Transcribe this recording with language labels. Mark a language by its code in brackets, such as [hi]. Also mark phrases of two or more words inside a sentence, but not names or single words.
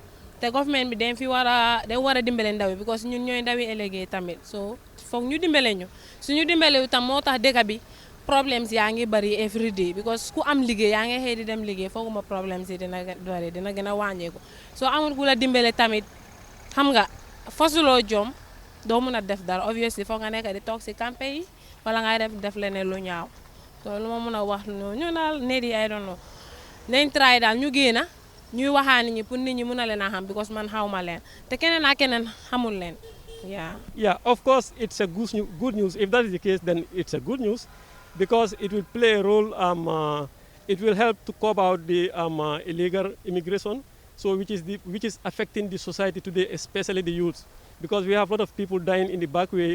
[wo] Te government bi dañ war a dimbale ndaw yi because ñun ñooy ndawi ëllëgee tamit, so foog ñu dimbale ñu suñu dimbale tam moo tax dëkk bi problems yaa ngi bari [en] every day [wo] because ku am liggéey yaa ngi xëy di dem liggéey fooguma problems yi dina gën a wàññeeku. So amul ku la dimbale tamit xam nga fasuloo jom doo mun a def dara, obviously foog nga nekk di toog si campé yi wala ngay def leneen lu ñaaw. So lu ma mun a wax ñu daal Nedi [en] I don't know [wo] nañ try daal ñu génn ñuy waxaa nit ñi pour nit ñi mun a leen a xam because man xaw ma leen te keneen ak keneen xamul leen. [en] Yeah, of course, it's a good news. If that is the case, then it's a good news because it will play a role. It will help to curb out the illegal immigration, so which is affecting the society today, especially the youth, because we have a lot of people dying in the back way.